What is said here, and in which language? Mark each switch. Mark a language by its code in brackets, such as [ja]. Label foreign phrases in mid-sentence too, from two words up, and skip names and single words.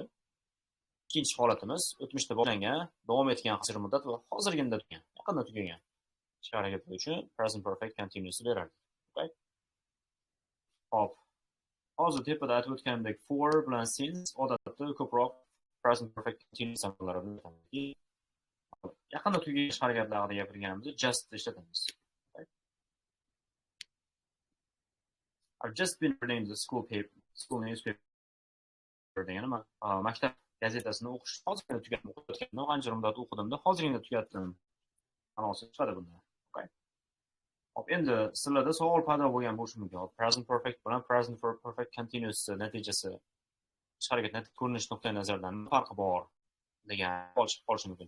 [uz] Ikkinchi holatimiz o'tmishda boshlangan, davom etgan qisqa muddat va hozirgina tugagan, yaqinda tugagan ish harakatlar uchun [en] present perfect continuous [uz] beradi. Okay? Hop. Hozir tepada aytib o'tgandek for bilan since odatda ko'proq [en] present perfect continuous [uz] zamonlarida aytamiz. Yaqinda tugagan ish harakatlar haqida gapirganimizda just ishlatamiz. Okay? [en] I've just been reading the school newspaper [uz] degani maktab gazetasini o'qish hozirgina tugatdim, o'qiyotgandim, qancha muddat o'qidimda, hozirgina tugatdim. Ma'nosi chiqadi bundan. Okay? Hop, endi sizlarda savol paydo bo'lgan bo'lishi mumkin. [en] Present perfect [uz] bilan [en] present perfect continuous [uz] natijasi ish harakatning ko'rinish nuqtai nazaridan nima farqi bor degan savol chiqib qolishi mumkin.